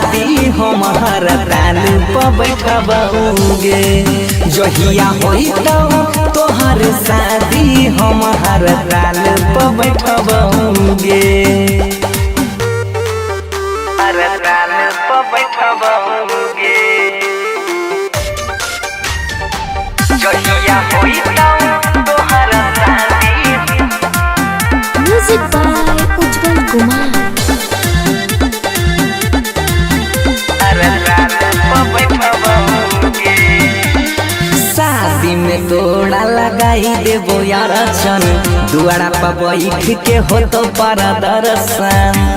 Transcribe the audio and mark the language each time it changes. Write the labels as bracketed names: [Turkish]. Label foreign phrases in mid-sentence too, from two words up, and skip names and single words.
[Angika] शादी हम हर ताल पर बैठबोगे जहिया होई तोहर शादी हम हर ताल पर बैठबोगे हर ताल पर बैठबोगे जहिया होई तोहर शादी [English] Music by Ujjwal Kumar. [Angika] शादी में तोड़ा लगाई देबो यार चन दुआरा पर बैठ के हो तो पर दर्शन